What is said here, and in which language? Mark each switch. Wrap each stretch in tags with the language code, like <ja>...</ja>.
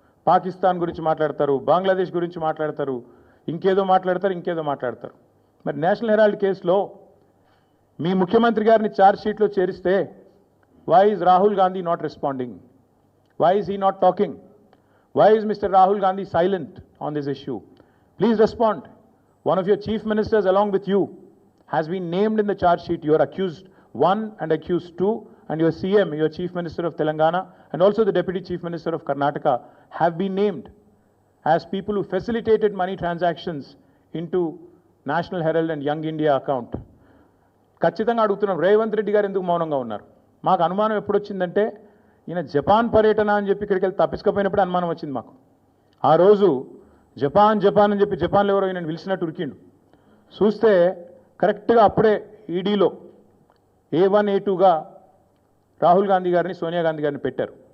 <te>పాకిస్తాన్ గురించి మాట్లాడతారు, బంగ్లాదేశ్ గురించి మాట్లాడతారు, ఇంకేదో మాట్లాడతారు. మరి నేషనల్ హెరాల్డ్ కేసులో మీ ముఖ్యమంత్రి గారిని ఛార్జ్ షీట్లో చేరిస్తే</te> <en>Why is Rahul Gandhi not responding? Why is he not talking? Why is mister Rahul Gandhi silent on this issue? Please respond. One of your chief ministers along with you has been named in the charge sheet. You are accused 1 and accused 2, and your CM, your chief minister of Telangana, and also the deputy chief minister of Karnataka have been named as people who facilitated money transactions into National Herald and Young India account.</en> <te>ఖచ్చితంగా అడుగుతున్నాం, రేవంత్ రెడ్డి గారు ఎందుకు మౌనంగా ఉన్నారు? మాకు అనుమానం ఎప్పుడు వచ్చిందంటే ఈయన జపాన్ పర్యటన అని చెప్పి ఇక్కడికి వెళ్ళి తప్పించుకపోయినప్పుడు అనుమానం వచ్చింది మాకు. ఆ రోజు జపాన్ అని చెప్పి జపాన్లో ఎవరో ఈయన పిలిచినట్టు ఉరికిండు. చూస్తే కరెక్ట్గా అప్పుడే ఈడీలో A1 A2గా రాహుల్ గాంధీ గారిని, సోనియా గాంధీ గారిని పెట్టారు.</te>